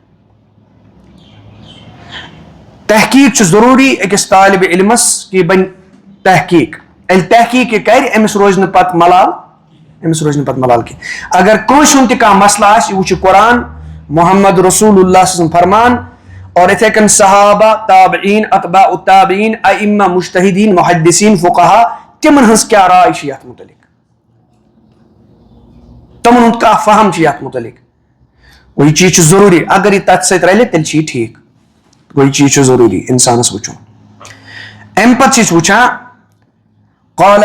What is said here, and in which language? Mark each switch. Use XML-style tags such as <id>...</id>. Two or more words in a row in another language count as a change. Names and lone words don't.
<ks>تحقیق چھ ضروری اکس طالب علمس کہ بن تحقیق. ییٚلہِ تحقیق کر امس روز نہ پتہ ملال أمس روزن پت ملال کی اگر کٲنٛسہِ ہُنٛد تہِ کانٛہہ مسلہٕ آسہِ یہِ وٕچھِ قرآن محمد رسول اللہ سُنٛد فرمان اور یِتھَے کٔنۍ صحابہ تابعین اتباء التابعین ائمہ مجتہدین محدثین فقہا تِمن ہٕنٛز کیٛاہ راے چھِ یتھ متعلق تِمن ہُنٛد کانٛہہ فہم چھُ یتھ متعلق گوٚو یہِ چیٖز چھُ ضروٗری اگر یہِ تتھ سۭتۍ رلہِ تیٚلہِ چھُ یہِ ٹھیٖک گوٚو یہِ چیٖز چھُ ضروٗری انسانس وٕچھُن امہِ پتہٕ چھِ أسۍ وٕچھان قال</ks>